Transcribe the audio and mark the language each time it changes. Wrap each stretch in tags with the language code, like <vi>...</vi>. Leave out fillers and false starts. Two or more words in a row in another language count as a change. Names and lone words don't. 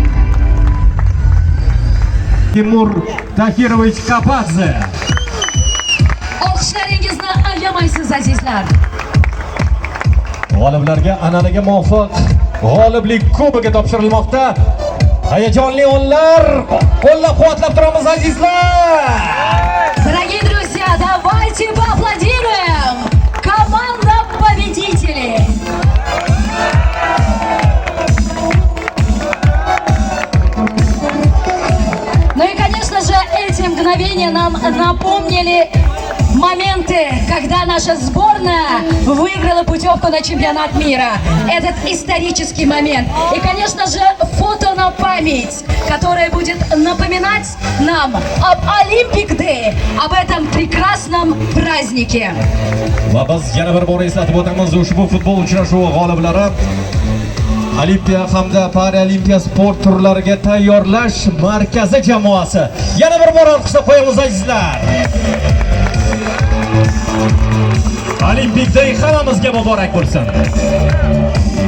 <uz>Timur Tahirovich Kapadze. Olqishlaringizni ayamaysiz azizlar. G'oliblarga an'anaga muvofiq g'oliblik kubogi topshirilmoqda. Hayajonli o'nlar, qo'llab-quvvatlab turamiz azizlar.</uz> <ru>Дорогие друзья, давайте поаплодируем команда победителей. Ну и, конечно же, эти мгновения нам напомнили моменты, когда наша сборная выиграла путевку на чемпионат мира. Этот исторический момент. И, конечно же, фото на память, которое будет напоминать нам об Olympic Day, об этом прекрасном празднике.</ru> <uz>Va biz yana bir bor eslatib o'tamiz, ushbu futbol uchrashuvi g'oliblari Olimpiya hamda Paralimpiya sport turlariga tayyorlash markazi jamoasi. Yana bir bor olqishlab qo'yamiz azizlar. Olympic Day hammamizga muborak bo'lsin.</uz>